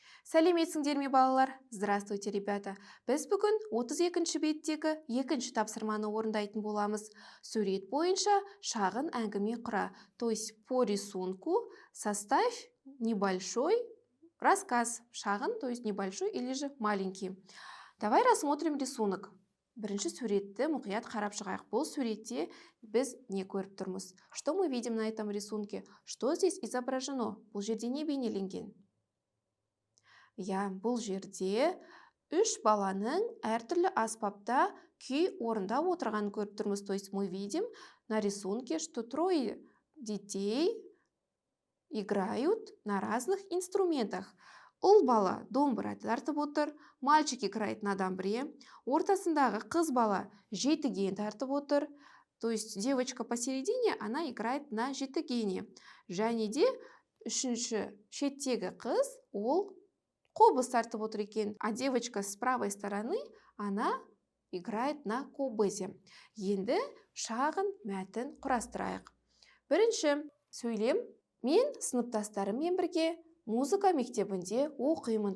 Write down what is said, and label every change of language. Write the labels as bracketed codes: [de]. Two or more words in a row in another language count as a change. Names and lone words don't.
[kk] Сәлеметсіңдер ме балалар? [ru] Здравствуйте, ребята. [kk] Біз бүгін 32-ші беттегі екінші тапсырманы орындайтын боламыз. Сурет бойынша шағын әңгіме құра. [ru] То есть по рисунку составь небольшой рассказ. Шағын, то есть небольшой или же маленький. Давай рассмотрим рисунок. [kk] Бірінші суретті мұқият қарап шығайық. Бұл суретте біз не көріп тұрмыз? [ru] Что мы видим на этом рисунке? Что здесь изображено? [kk] Бұл жерде не бейнеленген? Бұл жерде үш баланың әртүрлі аспапта күй орындап отырғанын көріп тұрмыз. [ru] То есть мы видим на рисунке, что трое детей играют на разных инструментах. [kk] Ұл бала домбыра тартып отыр, [ru] мальчик играет на домбре, [kk] ортасындағы қыз бала жетіген тартып отыр. [ru] То есть девочка посередине, она играет на жетігене. [kk] Және де үшінші шеттегі қыз, ол қобыз тартып отыр екен, [ru] а девочка с правой стороны, она играет на кобызе. [kk] Енді шағын мәтін құрастырайық. Бірінші сөйлем: мен сыныптастарыммен бірге музыка мектебінде оқимын.